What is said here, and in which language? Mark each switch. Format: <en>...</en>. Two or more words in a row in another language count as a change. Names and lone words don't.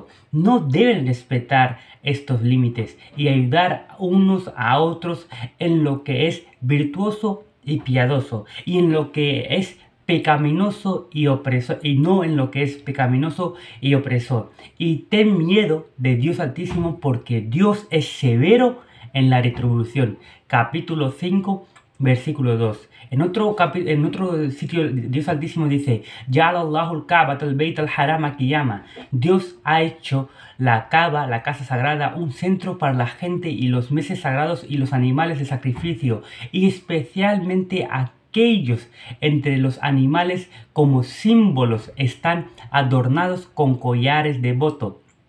<es>No deben respetar estos límites y ayudar unos a otros en lo que es virtuoso y piadoso, y en lo que es pecaminoso y opresor, y no en lo que es pecaminoso y opresor. Y ten miedo de Dios Altísimo, porque Dios es severo en la retribución. Capítulo 5, versículo 2. En otro sitio, Dios Altísimo dice:</es> <ar>جعل الله الكعبة البيت الحرام قياما.</ar> <es>Dios ha hecho la Kaaba, la casa sagrada, un centro para la gente y los meses sagrados y los animales de sacrificio, y especialmente aquellos entre los animales como símbolos están adornados con collares de voto.</es>